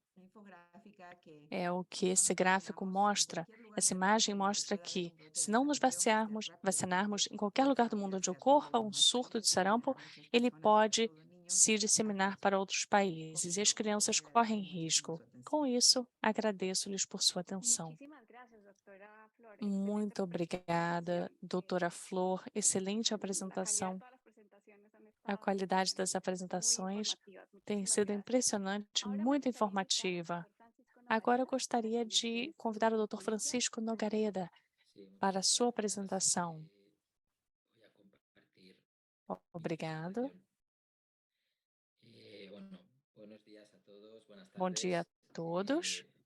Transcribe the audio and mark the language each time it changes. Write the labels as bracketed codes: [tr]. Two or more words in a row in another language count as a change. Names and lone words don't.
[pt] É o que esse gráfico mostra. Essa imagem mostra que, se não nos vacinarmos em qualquer lugar do mundo onde ocorra um surto de sarampo, ele pode se disseminar para outros países e as crianças correm risco. Com isso, agradeço-lhes por sua atenção. [es] Muchísimas gracias, doctora Flor. [pt] Muito obrigada, doutora Flor. Excelente [es] La calidad [pt] apresentação. [es] de todas las presentaciones han [pt] A [es] estado [pt] qualidade das [es] muy [pt] apresentações [es] informativas. [pt] tem [es] Muchísimas [pt] sido [es] gracias. [pt] impressionante, [es] Ahora me [pt] muito [es] gustaría invitar al [pt] informativa. [es] doctor Francisco [pt] Agora eu [es] Nogareda [pt] gostaria [es] para que nos [pt] de [es] dé [pt] convidar o [es] su [pt] Dr. [es] ponencia. [pt] Francisco Nogareda para a sua apresentação. Obrigado. Bom dia a todos.